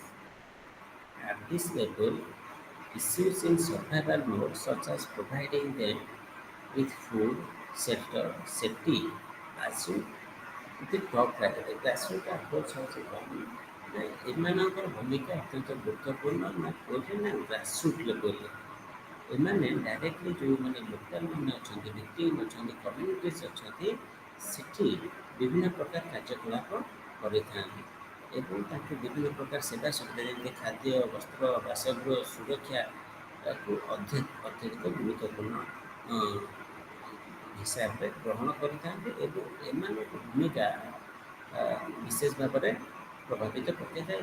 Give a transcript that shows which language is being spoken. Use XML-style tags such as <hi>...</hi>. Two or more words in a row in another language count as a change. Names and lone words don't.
<en>At this level, issues in survival mode such as providing them with food, shelter, safety assume the top priority. Grassroots approach</en> <or>ହେଉଛି କ'ଣ ନା ଏମାନଙ୍କର ଭୂମିକା ଅତ୍ୟନ୍ତ ଗୁରୁତ୍ୱପୂର୍ଣ୍ଣ ନା କୋଉଠି ନା ଗ୍ରାସରୁଟ୍ ଲେଭେଲରେ। ଏମାନେ ଡାଇରେକ୍ଟଲି ଯେଉଁମାନେ ଲୋକାଲ ମାନେ ଅଛନ୍ତି ଭିକ୍ଟିମ୍ ଅଛନ୍ତି କମ୍ୟୁନିଟିଜ୍ ଅଛନ୍ତି ସେଠି ବିଭିନ୍ନ ପ୍ରକାର କାର୍ଯ୍ୟକଳାପ କରିଥାନ୍ତି ଏବଂ ତାଙ୍କୁ ବିଭିନ୍ନ ପ୍ରକାର ସେବା ସୁବିଧା ଯେମିତି ଖାଦ୍ୟ ବସ୍ତ୍ର ବାସଗୃହ ସୁରକ୍ଷା ତାକୁ ଅତ୍ୟଧିକ ଗୁରୁତ୍ୱପୂର୍ଣ୍ଣ ହିସାବରେ ଗ୍ରହଣ କରିଥାନ୍ତି ଏବଂ ଏମାନଙ୍କ ଭୂମିକା ବିଶେଷ ଭାବରେ ପ୍ରଭାବିତ ପକାଇଥାଏ।</or>